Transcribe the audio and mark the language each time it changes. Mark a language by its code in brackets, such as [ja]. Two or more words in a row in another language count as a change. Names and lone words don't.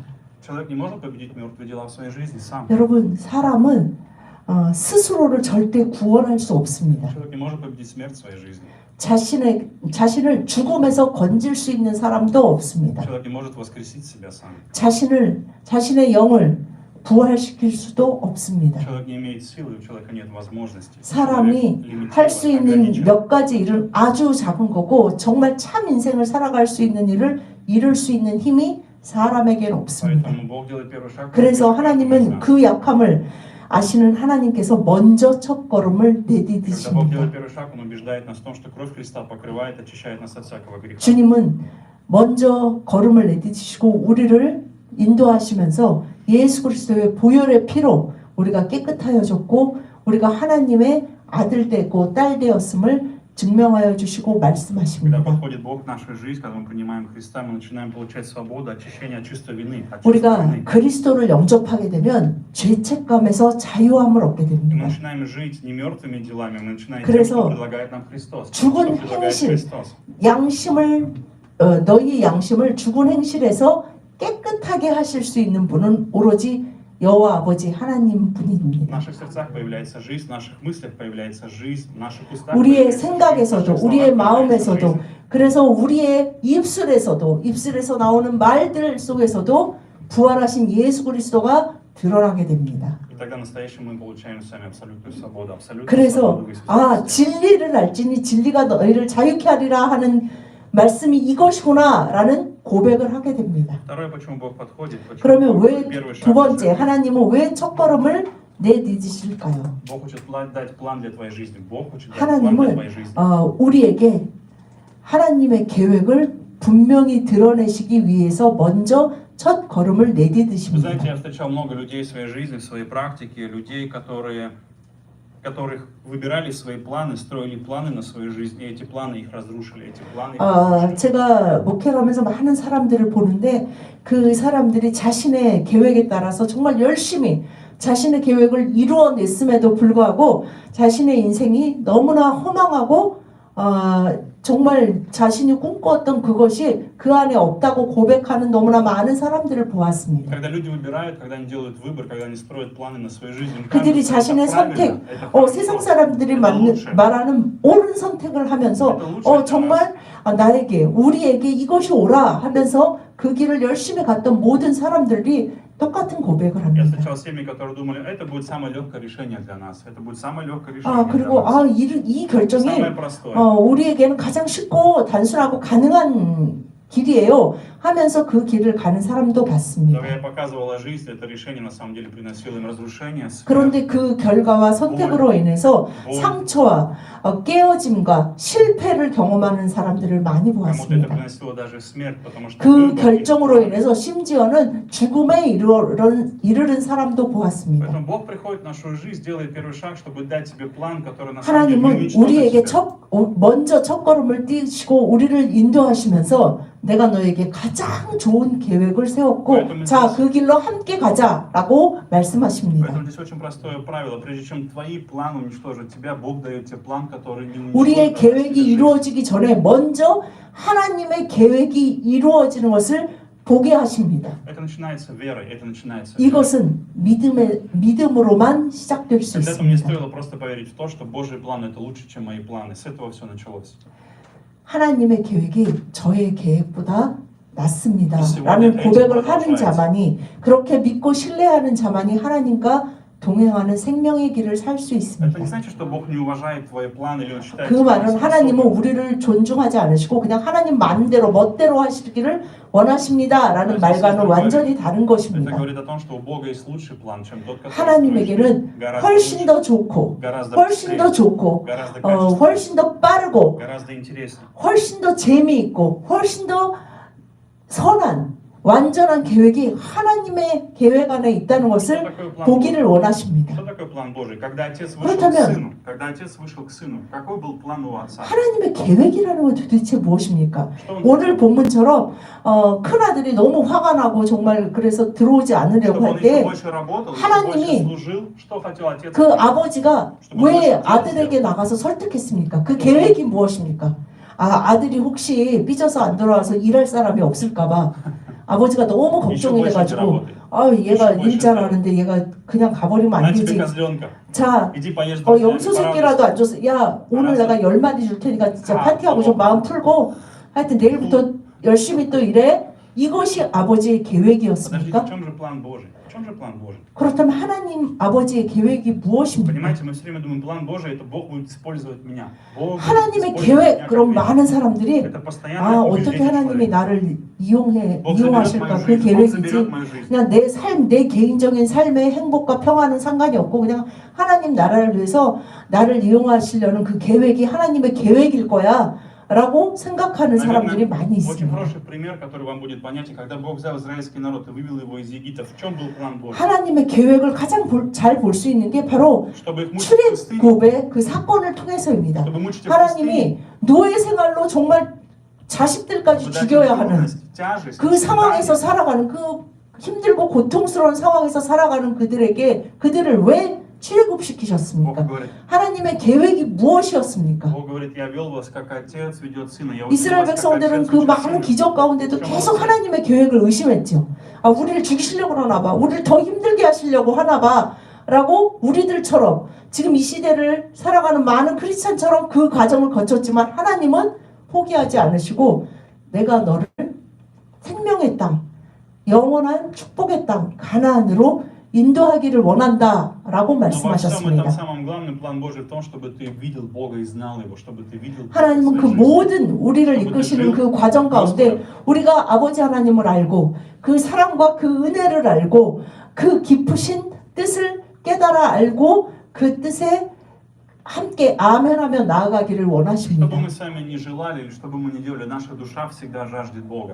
[ru] Человек не может победить мертвые дела в своей жизни сам. [ko] 여러분 사람은 스스로를 절대 구원할 수 없습니다. [ru] Человек не может победить смерть в своей жизни. [ko] 자신을 죽음에서 건질 수 있는 사람도 없습니다. [ru] Человек не может воскресить себя сам. [ko] 자신의 영을 부활시킬 수도 없습니다. [ru] Человек не имеет силы, у человека нет возможности. [ko] 사람이 할 수 있는 몇 가지 일은 아주 작은 거고 정말 참 인생을 살아갈 수 있는 일을 이룰 수 있는 힘이 사람에게는 없습니다. [ru] Поэтому Бог делает первый шаг. [ko] 그래서 하나님은 그 약함을 아시는 하나님께서 먼저 첫 걸음을 [ru] Когда Бог делает [ko] 내디디십니다. [ru] первый шаг, Он убеждает нас в том, что кровь Христа покрывает, очищает нас от всякого греха. [ko] 주님은 먼저 걸음을 내디디시고 우리를 인도하시면서 예수 그리스도의 보혈의 피로 우리가 깨끗하여졌고 우리가 하나님의 아들 되고 딸 되었음을 증명하여 주시고 [ru] Когда [ko] 말씀하십니다. [ru] подходит Бог в нашу жизнь, когда мы принимаем Христа, мы начинаем получать свободу, очищение от чувства вины. От чувства [ko] 우리가 [ru] вины. [ko] 그리스도를 영접하게 되면 죄책감에서 자유함을 얻게 [ru] И мы [ko] 됩니다. [ru] начинаем жить не мертвыми делами, мы начинаем тем, [ko] 그래서 [ru] что предлагает нам Христос. [ko] 죽은 [ru] Что предлагает [ko] 행실, [ru] Христос. [ko] 양심을 너희 양심을 죽은 행실에서 깨끗하게 하실 수 있는 분은 오로지 여호와 아버지 하나님 [ru] В [ko] 분입니다. [ru] наших сердцах появляется жизнь, в наших мыслях появляется жизнь, в наших устах [ko] 우리의 [ru] появляется жизнь, в [ko] 생각에서도 [ru] наших [ko] 우리의 [ru] словах появляется [ko] 마음에서도 [ru] жизнь. [ko] 그래서 우리의 입술에서 나오는 말들 속에서도 부활하신 예수 그리스도가 드러나게 됩니다. [ru] И тогда настоящим мы получаем сами абсолютную свободу, абсолютную [ko] 그래서 [ru] свободу в Иисусе Христе. [ko] 진리를 알지니 진리가 너희를 자유케 하리라 하는 말씀이 이것이구나라는 고백을 하게 됩니다. [ru] Второе, почему Бог подходит, почему [ko] 그러면 [ru] Бог [ko] 왜 [ru] первый [ko] 두 [ru] шаг [ko] 번째 [ru] делает. [ko] 하나님은 왜 첫걸음을 내딛으실까요? [ru] Бог хочет дать план для твоей жизни. Бог хочет дать план для [ko] 하나님은 [ru] твоей жизни. [ko] 우리에게 하나님의 계획을 분명히 드러내시기 위해서 먼저 첫 걸음을 [ru] Вы знаете, [ko] 내딛으십니다. [ru] я встречал много людей в своей жизни, в своей практике, людей, которых выбирали свои планы, строили планы на свою жизнь, и эти планы их разрушили, эти планы их разрушили. [ko] 제가 목회하면서 많은 사람들을 보는데 그 사람들이 자신의 계획에 따라서 정말 열심히 자신의 계획을 이루어냈음에도 불구하고 자신의 인생이 너무나 허망하고 정말 자신이 꿈꿨던 그것이 그 안에 없다고 고백하는 너무나 많은 사람들을 보았습니다. [ru] Когда люди выбирают, когда они делают выбор, когда они строят планы на свою жизнь, им [ko] 그들이 [ru] кажется, [ko] 자신의 [ru] это правильно, [ko] 선택, [ru] это хорошо, [ko] 세상 사람들이 [ru] это лучше. [ko] 말하는 옳은 선택을 하면서 [ru] Это лучше для [ko] 정말 나에게 우리에게 이것이 옳아 하면서 그 길을 열심히 갔던 모든 사람들이 똑같은 고백을 [ru] Я [ko] 합니다. [ru] встречал семьи, которые думали, это будет самое легкое решение для нас, это будет самое легкое решение для [ko] 그리고 [ru] нас. [ko] 이 결정이 [ru] Самое простое. [ko] 우리에게는 가장 쉽고 단순하고 가능한 길이에요 하면서 그 길을 가는 사람도 봤습니다. [ru] Когда я показывала жизнь, это решение на самом деле приносило им разрушение. [ko] 그런데 그 결과와 선택으로 인해서 상처와 깨어짐과 실패를 경험하는 사람들을 많이 [ru] Кому-то это [ko] 보았습니다. [ru] приносило даже смерть, потому что [ko] 그 [ru] выбор [ko] 결정으로 [ru] их- [ko] 인해서 심지어는 죽음에 이르는 사람도 보았습니다. [ru] Поэтому Бог приходит в нашу жизнь, делает первый шаг, чтобы дать тебе план, который на самом деле не [ko] 하나님은 [ru] уничтожит [ko] 우리에게 [ru] тебя. [ko] 먼저 첫 걸음을 띄시고 우리를 인도하시면서 내가 너에게 가장 좋은 계획을 세웠고 자, 그 길로 함께 가자라고 말씀하십니다. [ru] Поэтому здесь очень простое правило. Прежде чем твои планы уничтожат тебя, Бог дает тебе план, который не [ko] 우리의 [ru] уничтожит [ko] 계획이 [ru] тебя. [ko] 이루어지기 전에 먼저 하나님의 계획이 이루어지는 것을 보게 하십니다. [ru] Это начинается верой, это начинается верой. [ko] 이것은 믿음으로만 시작될 수 [ru] Когда-то мне [ko] 있습니다. [ru] стоило просто поверить в то, что Божьи планы это лучше, чем мои планы. С этого все началось. [ko] 하나님의 계획이 저의 계획보다 낫습니다. 그렇지, 라는 원래 고백을 대지보다 하는 좋아야지. 자만이 그렇게 믿고 신뢰하는 자만이 하나님과 동행하는 생명의 길을 살 수 [ru] Это [ko] 있습니다. [ru] не значит, что Бог не уважает твои планы или Он считает [ko] 그 [ru] тебя [ko] 말은 하나님은 [ru] неспособным. [ko] 우리를 존중하지 않으시고 그냥 하나님 마음대로 멋대로 하시기를 원하십니다. 라는 말과는 완전히 다른 [ru] Это [ko] 것입니다. [ru] говорит о том, что у Бога есть лучший план, чем тот, который [ko] 하나님에게는 [ru] гораздо [ko] 훨씬 [ru] лучше, [ko] 더 좋고 [ru] гораздо [ko] 훨씬 더 [ru] быстрее, [ko] 좋고 [ru] гораздо качественнее, [ko] 훨씬 더 빠르고 [ru] гораздо интереснее. [ko] 훨씬 더 재미있고 훨씬 더 선한 완전한 계획이 하나님의 계획 안에 있다는 [ru] Что [ko] 것을 [ru] такое план [ko] 보기를 [ru] Божий? [ko] 원하십니다. [ru] Что такое план Божий? Когда отец вышел к [ko] 그렇다면 [ru] сыну, какой был план у отца? [ko] 하나님의 계획이라는 건 도대체 무엇입니까? [ru] Что он [ko] 오늘 본문처럼 큰 아들이 너무 화가 나고 정말 그래서 들어오지 않으려고 [ru] чтобы он [ko] 할 [ru] еще [ko] 때 [ru] больше работал, еще [ko] 하나님이 [ru] больше служил, что хотел отец? [ko] 그 아버지가 왜 아들에게 나가서 설득했습니까? 그 계획이 무엇입니까? 아들이 혹시 삐져서 안 돌아와서 일할 사람이 없을까봐 아버지가 너무 걱정이 돼가지고 얘가 일 잘하는데 얘가 그냥 가버리면 안 [ru] На тебе [ko] 되지. [ru] козленка. [ko] 자, [ru] Иди поешь с друзьями, [ko] 염소새끼라도 안 줬어. 야, 오늘 알았어. 내가 10마리 줄 테니까 진짜 아, 파티하고 좀 어. 마음 풀고 하여튼 내일부터 열심히 또 일해. 이것이 아버지의 [ru] Подождите, [ko] 계획이었습니까? [ru] в чем же план Божий? В чем же план Божий? [ko] 그렇다면 하나님 아버지의 계획이 무엇입니까? [ru] Понимаете, мы все время думаем, план Божий это Бог будет использовать меня. Бог будет [ko] 하나님의 [ru] использовать [ko] 계획 [ru] меня [ko] 그럼 [ru] как [ko] 많은 사람들이 [ru] Это постоянное [ko] 어떻게 [ru] убеждение [ko] 하나님이 [ru] человека. [ko] 나를 [ru] Бог заберет [ko] 이용하실까 [ru] мою [ko] 그 [ru] жизнь, Бог [ko] 계획이지 [ru] заберет мою жизнь. [ko] 그냥 내 삶, 내 개인적인 삶의 행복과 평화는 상관이 없고 그냥 하나님 나라를 위해서 나를 이용하시려는 그 계획이 하나님의 계획일 거야 라고 생각하는 사람들이 많이 [ru] Очень [ko] 있습니다. [ru] хороший пример, который вам будет понятен, когда Бог взял израильский народ и вывел его из Египта. В чем был план Божий? [ko] 하나님의 계획을 가장 잘 볼 수 있는 게 바로 [ru] Чтобы их мучить в пустыне, [ko] 출애굽의 그 사건을 통해서입니다. [ru] чтобы мучить их в пустыне, [ko] 하나님이 노예 생활로 정말 자식들까지 [ru] чтобы дать им [ko] 죽여야 하는 [ru] трудность, тяжесть, [ko] 그 상황에서 [ru] испытания. [ko] 살아가는 그 힘들고 고통스러운 상황에서 살아가는 그들에게 그들을 왜 출애굽시키셨습니까? [ru] Бог говорит, [ko] 하나님의 계획이 무엇이었습니까? [ru] Бог говорит, я вел вас, как отец ведет сына. Я учил [ko] 이스라엘 [ru] вас, как [ko] 백성들은 [ru] отец [ko] 그 [ru] учит [ko] 많은 [ru] сына. [ko] 기적 가운데도 계속 하나님의 계획을 의심했죠. 우리를 죽이시려고 하나 봐. 우리를 더 힘들게 하시려고 하나 봐. 라고 우리들처럼 지금 이 시대를 살아가는 많은 크리스찬처럼 그 과정을 거쳤지만 하나님은 포기하지 않으시고 내가 너를 생명의 땅, 영원한 축복의 땅, 가나안으로 인도하기를 원한다라고 [ru] Но во всем [ko] 말씀하셨습니다. [ru] этом самом главный план Божий в том, чтобы ты видел Бога и знал Его, чтобы ты видел Бога в [ko] 하나님은 그 [ru] своей жизни. [ko] 모든 우리를 이끄시는 그 과정 가운데 우리가 아버지 하나님을 알고 그 사랑과 그 은혜를 알고 그 깊으신 뜻을 깨달아 알고 그 뜻에 함께 아멘하며 나아가기를 [ru] Что бы [ko] 원하십니다. [ru] мы с вами не желали или что бы мы ни делали, наша душа всегда жаждет Бога.